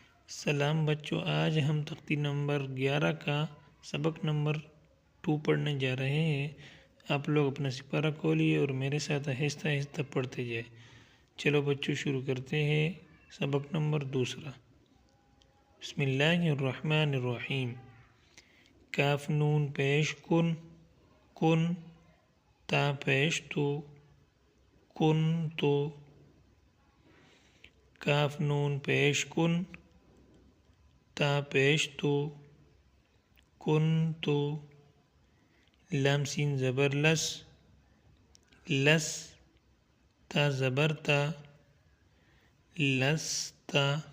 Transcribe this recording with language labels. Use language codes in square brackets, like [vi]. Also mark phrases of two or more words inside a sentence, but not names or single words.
[ur] سلام بچوں، آج ہم تختی نمبر 11 کا سبق نمبر 2 پڑھنے جا رہے ہیں۔ آپ لوگ اپنا سپارہ کھولیے اور میرے ساتھ آہستہ آہستہ پڑھتے جائیں۔ چلو بچوں شروع کرتے ہیں سبق نمبر 2۔ [ar] بسم اللہ الرحمن الرحیم۔ [ur] کاف نون پیش کن، کن تا پیش تو، کن تو۔ کاف نون پیش کن، تا پیش تو، کن تو۔ لام سین زبر لس، لس تا زبر تا، لستا۔